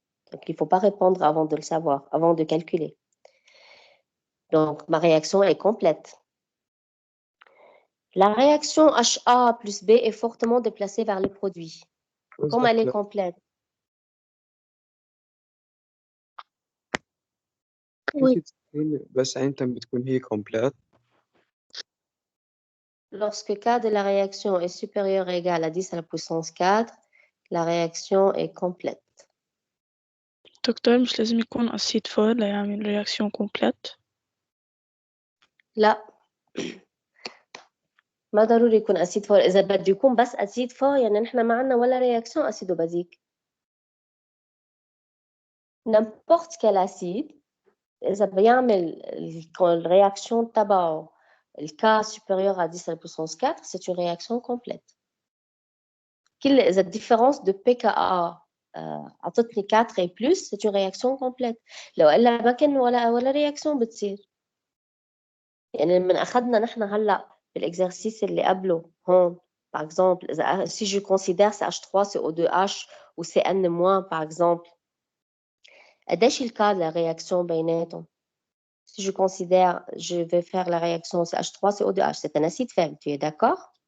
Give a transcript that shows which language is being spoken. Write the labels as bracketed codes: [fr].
[fr] Donc il ne faut pas répondre avant de le savoir, avant de calculer. Donc ma réaction est complète. La réaction HA plus B est fortement déplacée vers le produit. Comme elle est complète. Oui. [ar] ممكن تكون بس عينة بتكون هي كومبليت. [fr] Lorsque K de la réaction est supérieur ou égal à 10 à la puissance 4, la réaction est complète. [ar] دكتور مش لازم يكون أسيد فور ليعمل رياكسيون كومبليت؟ لا ما ضروري يكون أسيد فور. إذا بده يكون بس أسيد فور يعني نحن ما عندنا ولا رياكسيون أسيدو بازيك. [fr] n'importe quel acide [ar] إذا بيعمل الرياكسيون تبعه الكا [fr] supérieur à 10 à la puissance 4, c'est une réaction complète. [ar] إذا الديفيرونس دو [fr] pKa [ar] عطتني [fr] 4 et plus, c'est une réaction complète. [ar] لو إلا ما كان ولا رياكسيون بتصير. يعني من أخذنا نحن هلا بالإكزرسيس اللي قبله هون [fr] par exemple si je considère CH3 CO2H ou CN- par exemple [ar] قديش الكا [fr] la réaction [ar] بيناتهم؟ [fr] Si je considère, je vais faire la réaction CH3 CO2H, c'est un acide faible, tu es d'accord?